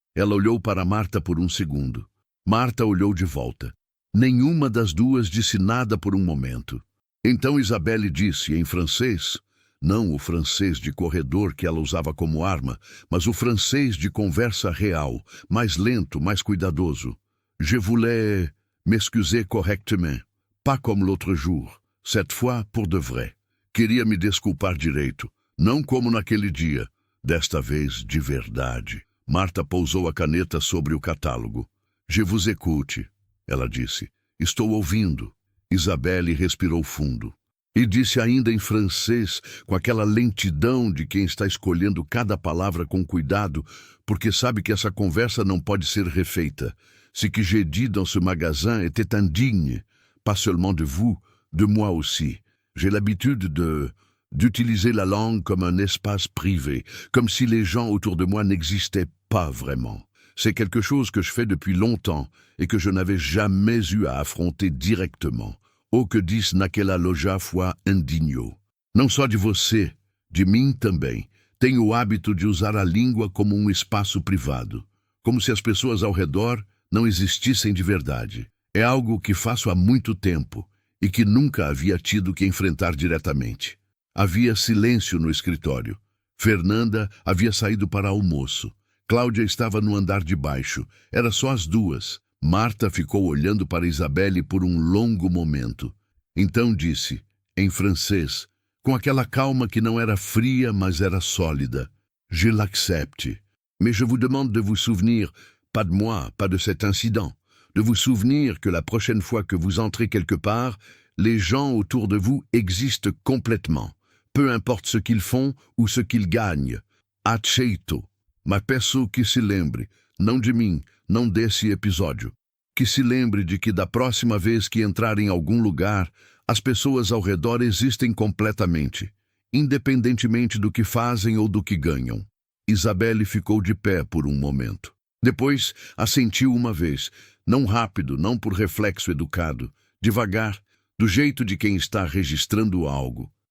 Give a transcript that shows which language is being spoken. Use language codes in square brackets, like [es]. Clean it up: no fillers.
[pt] Ela olhou para Marta por um segundo. Marta olhou de volta. Nenhuma das duas disse nada por um momento. Então Isabelle disse em francês, não o francês de corredor que ela usava como arma, mas o francês de conversa real, mais lento, mais cuidadoso. [fr] Je voulais m'excuser correctement, pas comme l'autre jour, cette fois pour de vrai. [pt] Queria me desculpar direito, não como naquele dia, desta vez de verdade. Marta pousou a caneta sobre o catálogo. [fr] Je vous écoute, [pt] ela disse. Estou ouvindo. Isabelle respirou fundo. E disse ainda em francês, com aquela lentidão de quem está escolhendo cada palavra com cuidado, porque sabe que essa conversa não pode ser refeita. [fr] Ce que j'ai dit dans ce magasin était indigne, pas seulement de vous, de moi aussi. J'ai l'habitude d'utiliser la langue comme un espace privé, comme si les gens autour de moi n'existaient pas vraiment. C'est quelque chose que je fais depuis longtemps et que je n'avais jamais eu à affronter directement. [pt] O que disse naquela loja foi indigno. Não só de você, de mim também. Tenho o hábito de usar a língua como um espaço privado, como se as pessoas ao redor não existissem de verdade. É algo que faço há muito tempo e que nunca havia tido que enfrentar diretamente. Havia silêncio no escritório. Fernanda havia saído para almoço. Cláudia estava no andar de baixo. Era só as duas. Marta ficou olhando para Isabelle por um longo momento. Então disse, em francês, com aquela calma que não era fria, mas era sólida. [fr] Je l'accepte. Mais je vous demande de vous souvenir, pas de moi, pas de cet incident, de vous souvenir que la prochaine fois que vous entrez quelque part, les gens autour de vous existent complètement, peu importe ce qu'ils font ou ce qu'ils gagnent. [pt] Aceito. Mas peço que se lembre, não de mim, não desse episódio. Que se lembre de que da próxima vez que entrar em algum lugar, as pessoas ao redor existem completamente, independentemente do que fazem ou do que ganham. Isabelle ficou de pé por um momento. Depois, assentiu uma vez, não rápido, não por reflexo educado, devagar, do jeito de quem está registrando algo.